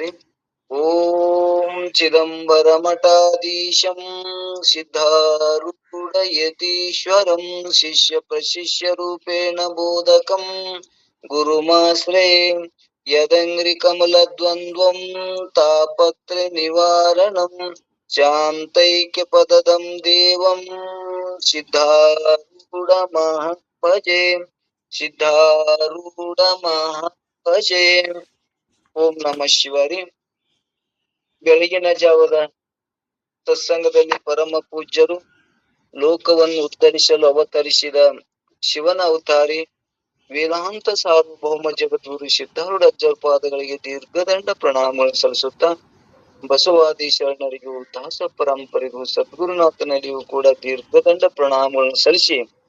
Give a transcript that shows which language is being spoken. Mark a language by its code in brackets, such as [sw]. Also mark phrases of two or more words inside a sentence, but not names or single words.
[sa] ॐ चिदंबरमठाधीशं सिद्धारूढयतीश्वरं शिष्यप्रशिष्यरूपेण बोधकं गुरुमाश्रये यदङ्घ्रिकमलद्वन्द्वं तापत्रयनिवारणं शान्तैक्यपदं देवं सिद्धारूढमहं भजे सिद्धारूढमहं भजे। ಓಂ ನಮಃ ಶಿವಾರಿ. [kn] ಬೆಳಗಿನ ಜಾವದ ಸತ್ಸಂಗದಲ್ಲಿ ಪರಮ ಪೂಜ್ಯರು ಲೋಕವನ್ನು ಉದ್ಧರಿಸಲು ಅವತರಿಸಿದ ಶಿವನ ಅವತಾರಿ ವೇದಾಂತ ಸಾರ್ವಭೌಮ ಜಗದ್ಗುರು ಸಿದ್ಧಾರೂಢ ಪಾದಗಳಿಗೆ ದೀರ್ಘದಂಡ ಪ್ರಣಾಮಗಳು ಸಲ್ಲಿಸುತ್ತಾ ಬಸವಾದಿ ಶರಣರಿಗೂ ದಾಸ ಪರಂಪರೆಗೂ ಸದ್ಗುರುನಾಥನಲ್ಲಿಯೂ ಕೂಡ ದೀರ್ಘದಂಡ ಪ್ರಣಾಮಗಳನ್ನು ಸಲ್ಲಿಸಿ